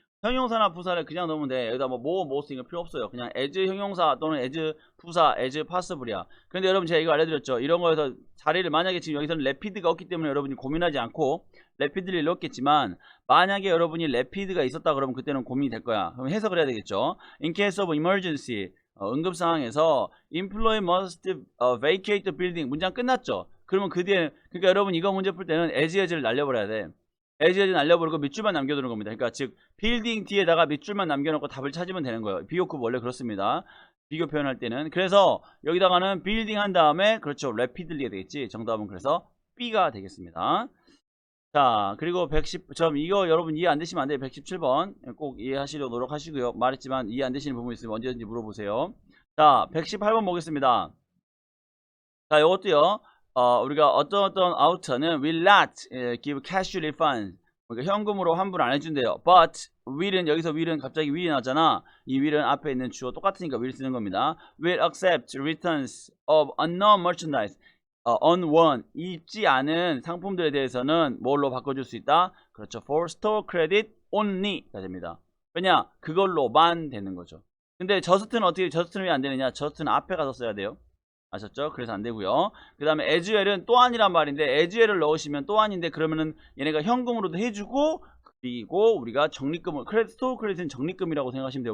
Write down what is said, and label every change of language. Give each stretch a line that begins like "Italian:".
Korean: 형용사나 부사를 그냥 넣으면 돼. 여기다 뭐 쓰는 거 필요 없어요. 그냥 as 형용사 또는 as 부사 as possible이야. 그런데 여러분 제가 이거 알려드렸죠. 이런 거에서 자리를 만약에 지금 여기서는 rapid가 없기 때문에 여러분이 고민하지 않고 rapid를 넣었겠지만 만약에 여러분이 rapid가 있었다 그러면 그때는 고민이 될 거야. 그럼 해석을 해야 되겠죠.
English: in case of emergency
Korean: 응급 상황에서
English: employee must vacate the building
Korean: 문장 끝났죠. 그러면 그 뒤에 그러니까 여러분 이거 문제 풀 때는 as를 날려버려야 돼. as 날려버리고 밑줄만 남겨두는 겁니다. 그러니까 즉 빌딩 뒤에다가 밑줄만 남겨놓고 답을 찾으면 되는 거예요. 비교급 원래 그렇습니다. 비교 표현할 때는 그래서 여기다가는 빌딩 한 다음에 그렇죠 rapidly가 되겠지. 정답은 그래서 B가 되겠습니다. 자 그리고 110점 이거 여러분 이해 안 되시면 안 돼요. 117번 꼭 이해하시려고 노력하시고요. 말했지만 이해 안 되시는 부분 있으면 언제든지 물어보세요. 자 118번 보겠습니다. 자 이것도요 우리가 어떤 아우터는
English: will not give cash refund
Korean: 그러니까 현금으로 환불 안 해준대요. but will은 여기서 will은 갑자기 will이 나왔잖아. 이 will은 앞에 있는 주어 똑같으니까 will 쓰는 겁니다.
English: will accept returns of unknown merchandise unwon
Korean: 입지 않은 상품들에 대해서는 뭘로 바꿔줄 수 있다? 그렇죠.
English: for store credit only가 됩니다.
Korean: 왜냐? 그걸로만 되는 거죠. 근데 저스트는 왜 안 되느냐? 저스트는 앞에 가서 써야 돼요. 아셨죠? 그래서 안 되고요. 그 다음에 aswell은 또한이란 말인데 aswell을 넣으시면 또한인데 그러면은 얘네가 현금으로도 해주고 그리고 우리가 적립금을 스토어 크레딧은 적립금이라고 생각하시면 돼요.